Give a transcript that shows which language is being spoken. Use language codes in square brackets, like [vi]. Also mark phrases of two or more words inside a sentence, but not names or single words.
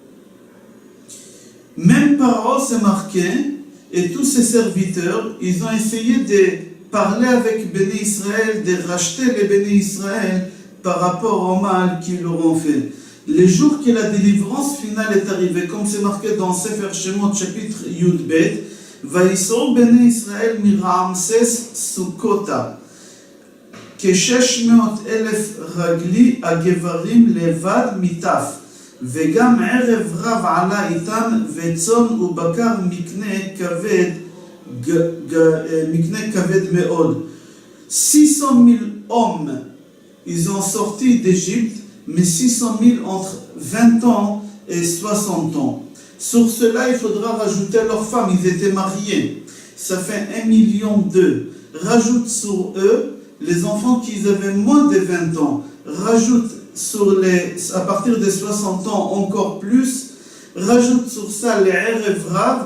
[fr] Même Paro c'est marqué, et tous ses serviteurs, ils ont essayé de parler avec Béné Israël, de racheter les Béné Israël par rapport au mal qu'ils leur ont fait. Le jour que la délivrance finale est arrivée, comme c'est marqué dans Sefer Shemot chapitre [he] יוד בית, ויסעו בני ישראל מרעמסס סכתה. כ-600,000 רגלי הגברים לבד מיטף, וגם ערב רב עלה איתם וצאן ובקר מקנה כבד מאוד. [fr] 600,000 hommes, ils ont sorti d'Égypte, mais 600,000 entre 20 ans et 60 ans. Sur cela, il faudra rajouter leurs femmes, ils étaient mariés. Ça fait 1,2 million. Rajoute sur eux les enfants qui avaient moins de 20 ans, rajoute à partir de 60 ans encore plus, rajoute sur ça les [he] ערב רב.